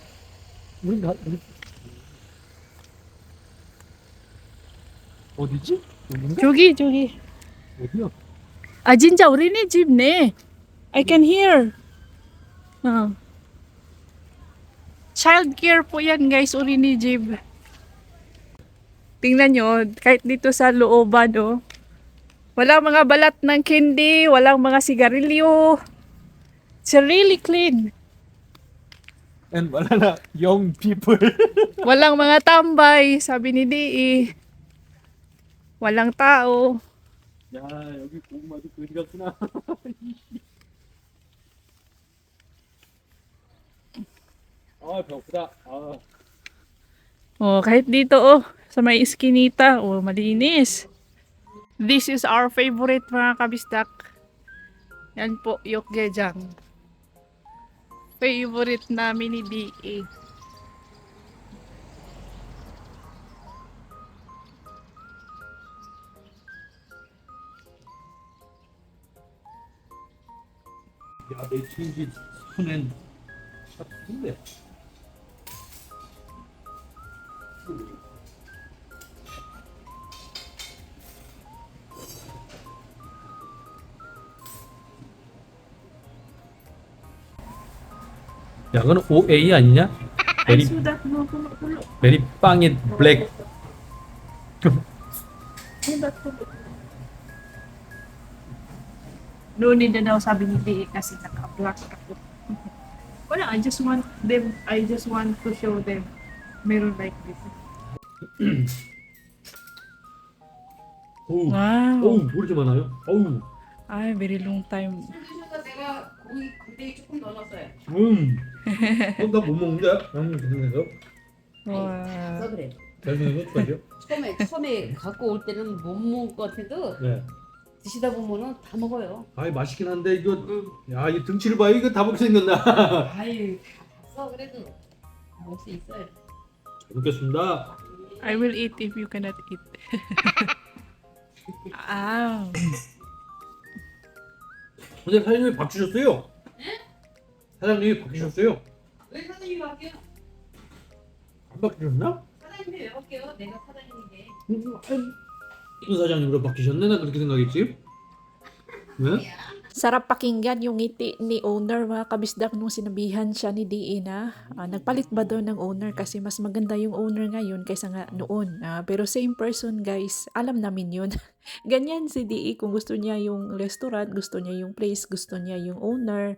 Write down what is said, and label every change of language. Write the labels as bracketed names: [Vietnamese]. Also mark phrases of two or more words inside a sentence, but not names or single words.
[Korean] 우리 어디지? 여긴가? Jogi. 어디야? 아, 진짜 어린이집네. [English] I can hear. [Filipino] Oh. [English] Child care [Filipino] po yan guys, 어린이집. Tingnan nyo, kahit dito sa looban, oh. Walang mga balat ng candy, walang mga sigarilyo. [English] It's really clean. And [Filipino] wala na [English] young people. [Filipino] Walang mga tambay, sabi ni Dee. Walang tao. [Korean] 야, 여기 고구마도 그지 같구나. 아, 배고프다. 아. [Filipino] Oh, kahit dito, oh, sa may iskinita, oh, malinis. [English] This is our favorite [Filipino] mga kabisdak. Yan po, [English] Yokgejang. [Filipino] Favorite namin ni Dee. [Korean] 야, 내 체인지 손엔 딱 큰데. 야, 그건 OA 아니냐? [Filipino] Ay, [English] 베리 [Filipino] sudat mo, tulo. [Korean] 베리 빵이 블랙. [Filipino] Sudat tulo. Noon din daw sabi ni Dee kasi naka-black ako. Wala, [English] I just want to show them. Meron like this. [Korean] 어우, [English] Wow. [Korean] 어우, 뭐 이렇게 많아요? 어우, [Filipino] Ay, [English] very long time. [Korean] 내가 고기 근데 조금 넣어놨어요. 나못 먹는데? 그래서 Wow. 그래서 그래. 대신에 어떡하죠? 처음에 갖고 올 때는 못 먹을 것 같아도 네. 드시다 보면은 다 먹어요. 아이 맛있긴 한데 이거 응. 야, 이 등치를 봐요. 이거 다 먹게 생겼나? 아유, 다 봤어 그래도 먹을 수 있어요. 잘 먹겠습니다. [English] I will eat if you cannot eat. Ah. [Korean] 근데 사장님이 밥 주셨어요? 사장님이 밥 주셨어요? 왜 사장님이 바뀌어? 안 바뀌셨나? 사장님이 왜 바뀌어? 내가 사장님인데. 이 사장님으로 바뀌셨네? 나 그렇게 생각했지? 네? [Filipino] Sarap pakinggan yung ngiti ni owner mga kabisdak nung sinabihan siya ni Dee na nagpalit ba daw ng owner kasi mas maganda yung owner ngayon kaysa nga noon. Pero [English] same person [Filipino] guys, alam namin yun. Ganyan si Dee kung gusto niya yung restaurant, gusto niya yung place, gusto niya yung owner.